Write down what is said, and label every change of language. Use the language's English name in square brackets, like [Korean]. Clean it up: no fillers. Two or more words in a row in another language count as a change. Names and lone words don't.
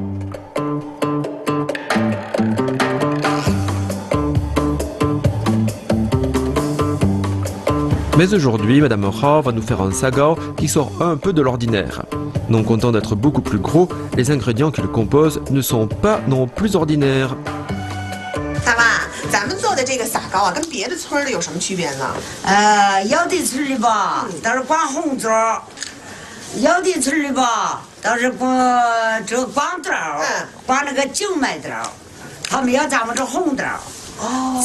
[French] Mais aujourd'hui, Madame Rao va nous faire un sagao qui sort un peu de l'ordinaire. Non content d'être beaucoup plus gros, les ingrédients qui le composent ne sont pas non plus ordinaires. [Chinese] 咱们做的这个撒糕啊，跟别的村的有什么区别呢？有的村里吧，都是光红枣；有的村里吧，都是光豆，光那个静脉豆。他们要咱们这红豆。哦。